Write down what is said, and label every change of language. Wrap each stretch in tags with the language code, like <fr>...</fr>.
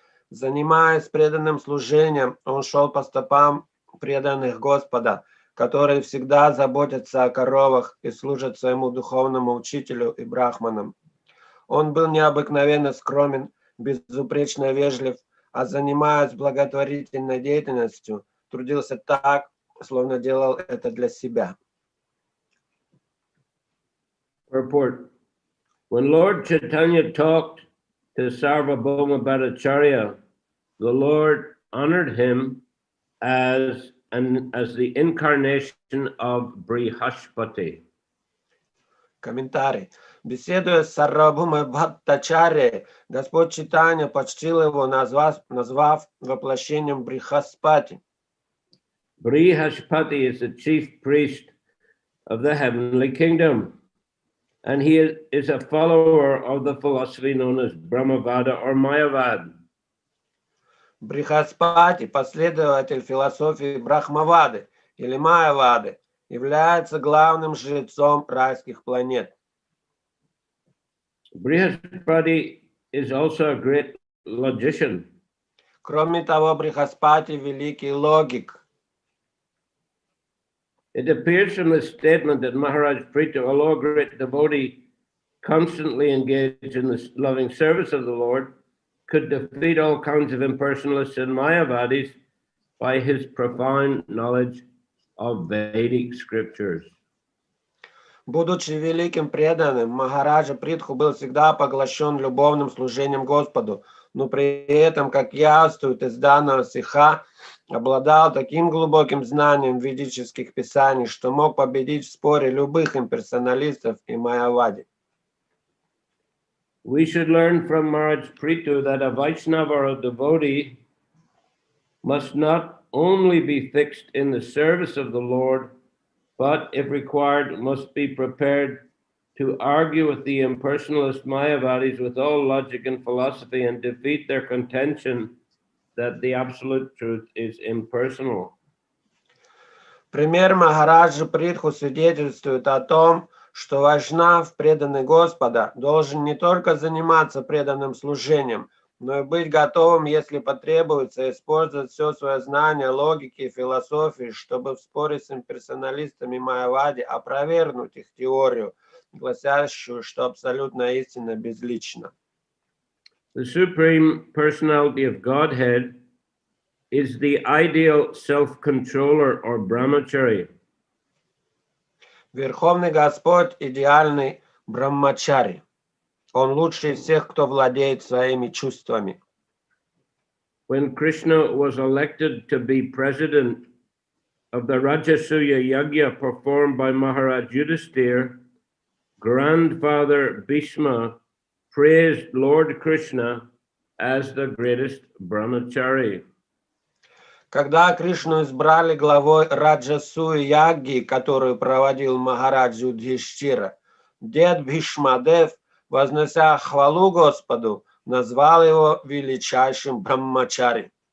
<ru>Занимаясь преданным служением, он шел по стопам преданных Господа, которые всегда заботятся о коровах и служат своему духовному учителю и брахманам. Он был необыкновенно скромен, безупречно вежлив, а занимаясь благотворительной деятельностью, трудился так, словно делал это для себя.</ru> <en>Report. When Lord Chaitanya talked to Sarvabhauma Bhattacharya, the Lord honored him as the incarnation of Brihaspati.</en> <ru>Комментарий. Беседуя с Сарвабхаумой Бхаттачарьей, Господь Чайтанья почтил его, назвав воплощением Брихаспати.</ru> <en>Brihaspati is the chief priest of the heavenly kingdom, and he is a follower of the philosophy known as Brahmavada or Mayavad.</en> <ru>Брихаспати, последователь философии Брахмавады или Майявады, является главным жрецом райских планет.</ru> <en>Brihaspati is also a great logician.</en> <ru>Кроме того, Брихаспати – великий логик.</ru> <en>It appears from the statement that Maharaj Prithu, although a great devotee, constantly engaged in the loving service of the Lord, could defeat all kinds of impersonalists and Mayavadis by his profound knowledge of Vedic scriptures.</en> <ru>Будучи великим преданным, Махараджа Притху был всегда поглощен любовным служением Господу, но при этом, как явствует из данного стиха, обладал таким глубоким знанием ведических писаний, что мог победить в споре любых имперсоналистов и майявади.</ru> <en>We should learn from Maharaj Prithu that a Vaishnava or a devotee must not only be fixed in the service of the Lord, but, if required, must be prepared to argue with the impersonalist Mayavadis with all logic and philosophy and defeat their contention that the absolute truth is impersonal.</en> <ru>Пример Махараджа Притху свидетельствует о том, что вайшнав, преданный Господа, должен не только заниматься преданным служением, но и быть готовым, если потребуется, использовать все свое знание логики и философии, чтобы в споре с имперсоналистами Майявади опровергнуть их теорию, гласящую, что абсолютная истина безлична.</ru> <en>The Supreme Personality of Godhead is the ideal self-controller or brahmachari.</en> <ru>Верховный Господь – идеальный брахмачари. Он лучший из всех, кто владеет своими чувствами.</ru> <en>When Krishna was elected to be president of the Rajasuya Yajna performed by Maharaj Yudhisthira, grandfather Bhishma praised Lord Krishna as the greatest brahmachari.</en> <ru>Когда Кришну избрали главой Раджасуи Ягги, которую проводил Махарадж Юдхиштира, дед Бхишмадев, вознося хвалу Господу, назвал его величайшим брахмачари.</ru>